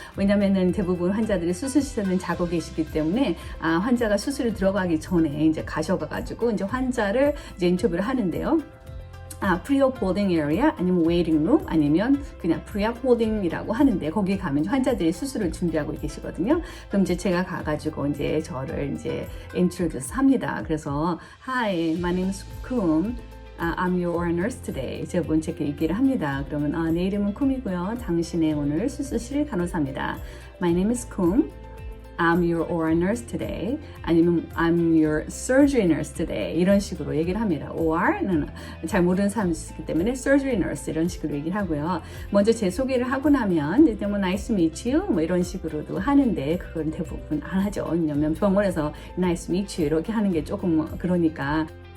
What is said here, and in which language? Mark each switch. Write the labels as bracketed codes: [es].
[ko] 왜냐면은 대부분 환자들이 수술실에는 자고 계시기 때문에 환자가 수술에 들어가기 전에 이제 가셔가지고 이제 환자를 이제 인터뷰를 하는데요. [en] pre-op holding area [ko] 아니면 [en] waiting room [ko] 아니면 그냥 [en] pre-op holding [ko] 이라고 하는데 거기에 가면 환자들이 수술을 준비하고 계시거든요. 그럼 이제 제가 가가지고 이제 저를 이제 introduce 합니다. [en] 그래서 Hi, my name is Kum. I'm your OR nurse today. [ko] 제가 먼저 얘기를 합니다. 그러면 내 이름은 쿰이고요. 당신의 오늘 수술실 간호사입니다. [en] My name is Kum. I'm your OR nurse today. [ko] 아니면 [en] I'm your surgery nurse today. [ko] 이런 식으로 얘기를 합니다. OR는 잘 모르는 사람이 있기 때문에 [en] surgery nurse [ko] 이런 식으로 얘기를 하고요. 먼저 제 소개를 하고 나면 이제 뭐 [en] nice to meet you [ko] 뭐 이런 식으로도 하는데 그건 대부분 안 하죠. 왜냐면 병원에서 [en] nice to meet you [ko] 이렇게 하는 게 조금 그러니까.